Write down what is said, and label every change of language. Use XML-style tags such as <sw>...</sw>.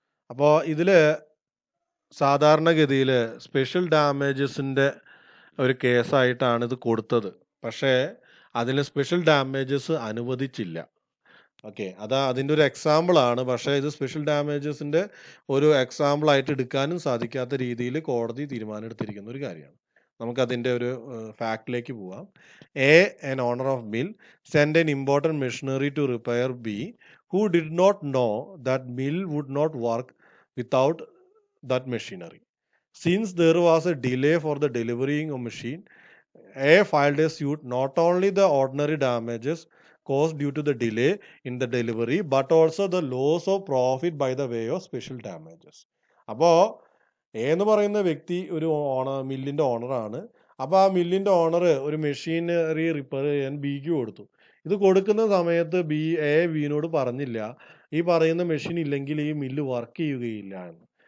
<ml>അപ്പോൾ ഇതിൽ സാധാരണഗതിയിൽ സ്പെഷ്യൽ ഡാമേജസിൻ്റെ ഒരു കേസായിട്ടാണ് ഇത് കൊടുത്തത്. പക്ഷേ അതിൽ സ്പെഷ്യൽ ഡാമേജസ് അനുവദിച്ചില്ല. ഓക്കെ, അതിൻ്റെ ഒരു എക്സാമ്പിളാണ്. പക്ഷേ ഇത് സ്പെഷ്യൽ ഡാമേജസിൻ്റെ ഒരു എക്സാമ്പിളായിട്ട് എടുക്കാനും സാധിക്കാത്ത രീതിയിൽ കോടതി തീരുമാനം എടുത്തിരിക്കുന്ന ഒരു കാര്യമാണ്. നമുക്കതിൻ്റെ ഒരു ഫാക്റ്റിലേക്ക് പോവാം.</ml> <en>an owner of mill sent an important machinery to repair B, who did not know that mill would not work without that machinery. Since there was a delay for the delivering of machine, A filed a suit not only the ordinary damages caused due to the delay in the delivery, but also the loss of profit by the way of special damages.</en> <ml>അപ്പോൾ A എന്ന് പറയുന്ന വ്യക്തി ഒരു മില്ലിൻ്റെ ഓണറാണ്. അപ്പോൾ ആ മില്ലിൻ്റെ owner ഒരു machinery repair ചെയ്യാൻ ബിക്ക് കൊടുത്തു. ഇത് കൊടുക്കുന്ന സമയത്ത് ബിനോട് പറഞ്ഞില്ല ഈ പറയുന്ന മെഷീൻ ഇല്ലെങ്കിൽ ഈ മില്ല് വർക്ക് ചെയ്യുകയില്ല എന്ന്.</ml>